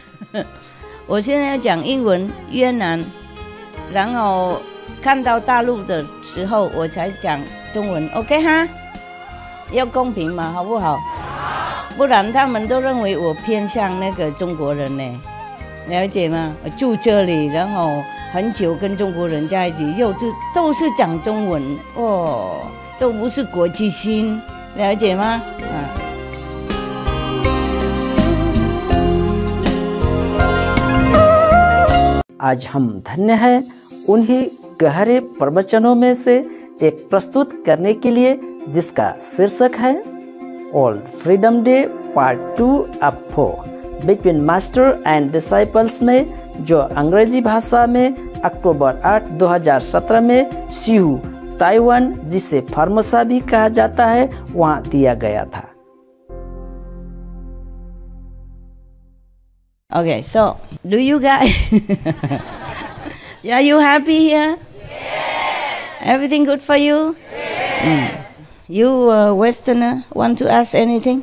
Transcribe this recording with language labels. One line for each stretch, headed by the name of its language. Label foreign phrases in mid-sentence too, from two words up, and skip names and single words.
Chinese: 我现在要讲英文、越南，然后看到大陆的时候我才讲中文。OK 哈，要公平嘛，好不好？不然他们都认为我偏向那个中国人呢。了解吗？我住这里，然后很久跟中国人在一起，都是讲中文哦，都不是国际性，了解吗？
Hindi: आज हम धन्य हैं उन्हीं गहरे प्रवचनों में से एक प्रस्तुत करने के लिए जिसका शीर्षक है ऑल फ्रीडम डे पार्ट 2 अब 4 बिटवीन मास्टर एंड डिसाइपल्स में, जो अंग्रेजी भाषा में अक्टूबर 8, 2017 में सिहू, ताइवान, जिसे फार्मोसा भी कहा जाता है, वहाँ दिया गया था।
English: Okay, so do you guys are you happy here? Yes. Everything good for you? Yes. You Westerner want to ask anything?